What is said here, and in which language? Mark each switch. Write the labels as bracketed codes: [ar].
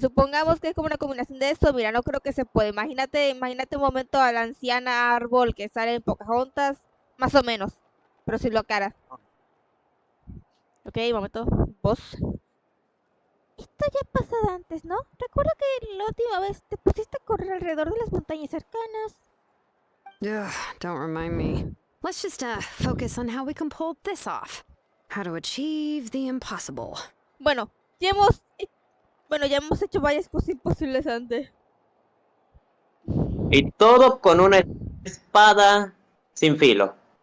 [es] Supongamos que es como una combinación de eso. Mira, no creo que se pueda. Imagínate un momento a la anciana árbol que sale en Pocahontas, más o menos, pero sin lo cara. Ok, momento. Vos. Esto ya ha pasado antes, ¿no? Recuerdo que la última vez te pusiste a correr alrededor de las montañas cercanas. [en] Ugh, don't remind me. Let's just focus on how we can pull this off. How to achieve the impossible. [es] Bueno, ya hemos hecho varias cosas imposibles antes. Y todo con una espada sin filo,